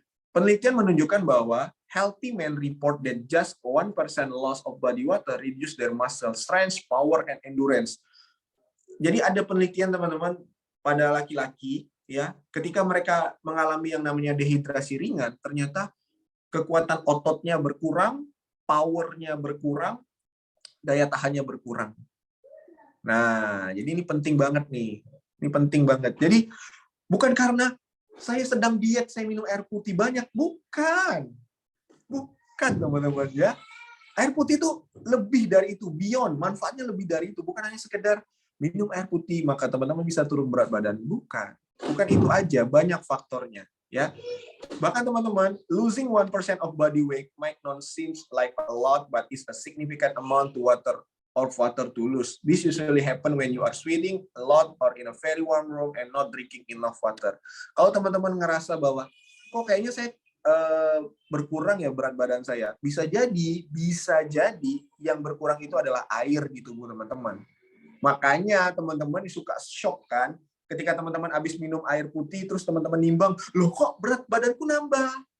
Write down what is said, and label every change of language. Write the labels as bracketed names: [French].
[Indonesian] Penelitian menunjukkan bahwa [English] healthy men report that just 1% loss of body water reduce their muscle strength, power, and endurance. [Indonesian] Jadi ada penelitian teman-teman pada laki-laki ya, ketika mereka mengalami yang namanya dehidrasi ringan, ternyata kekuatan ototnya berkurang, powernya berkurang, daya tahannya berkurang. Nah, jadi ini penting banget nih. Ini penting banget. Jadi bukan karena saya sedang diet, saya minum air putih banyak. Bukan. Bukan, teman-teman ya. Air putih itu lebih dari itu, beyond. Manfaatnya lebih dari itu. Bukan hanya sekedar minum air putih, maka teman-teman bisa turun berat badan. Bukan. Bukan itu aja, banyak faktornya. Ya. Bahkan teman-teman, [English] losing 1% of body weight might not seem like a lot, but it's a significant amount of water to lose. This usually happen when you are sweating a lot or in a very warm room and not drinking enough water. [Indonesian] Kalau teman-teman ngerasa bahwa kok kayaknya saya berkurang ya berat badan saya, bisa jadi yang berkurang itu adalah air di tubuh teman-teman. Makanya teman-teman suka shock kan ketika teman-teman habis minum air putih terus teman-teman nimbang, loh kok berat badanku nambah?